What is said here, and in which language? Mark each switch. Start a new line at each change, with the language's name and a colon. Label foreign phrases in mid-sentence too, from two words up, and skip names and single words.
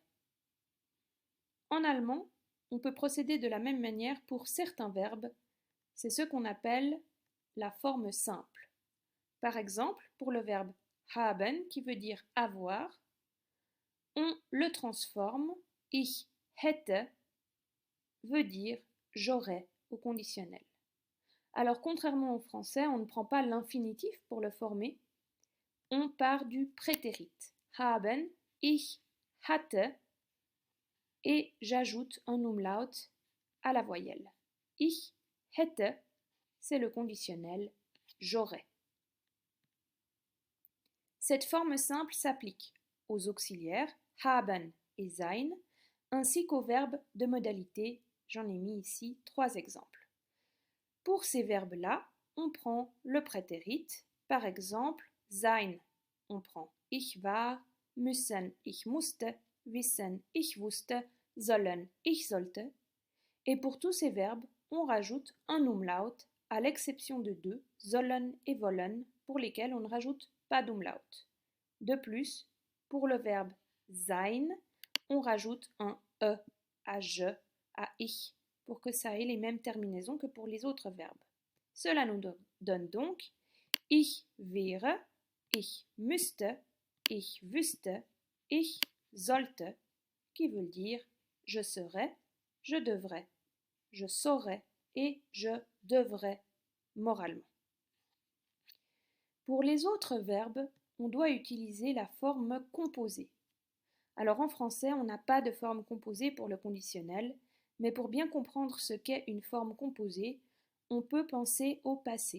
French: En allemand, on peut procéder de la même manière pour certains verbes, c'est ce qu'on appelle la forme simple. Par exemple, pour le verbe haben, qui veut dire avoir, on le transforme,
German: ich hätte
French: veut dire j'aurais au conditionnel. Alors contrairement au français, on ne prend pas l'infinitif pour le former, on part du prétérit.
German: Haben, ich hatte,
French: et j'ajoute un umlaut à la voyelle.
German: Ich hätte,
French: c'est le conditionnel j'aurais. Cette forme simple s'applique aux auxiliaires haben et sein, ainsi qu'aux verbes de modalité. J'en ai mis ici 3 exemples. Pour ces verbes-là, on prend le prétérit, par exemple sein, on prend
German: ich war, müssen, ich musste, wissen, ich wusste, sollen, ich sollte.
French: Et pour tous ces verbes, on rajoute un umlaut, à l'exception de deux, sollen et wollen, pour lesquels on ne rajoute pas d'umlaut. De plus, pour le verbe sein, on rajoute un e à je, à ich, pour que ça ait les mêmes terminaisons que pour les autres verbes. Cela nous donne donc
German: ich wäre, ich müsste, ich wüsste, ich sollte,
French: qui veut dire je serais, je devrais, je saurais et je devrais moralement. Pour les autres verbes, on doit utiliser la forme composée. Alors en français, on n'a pas de forme composée pour le conditionnel, mais pour bien comprendre ce qu'est une forme composée, on peut penser au passé.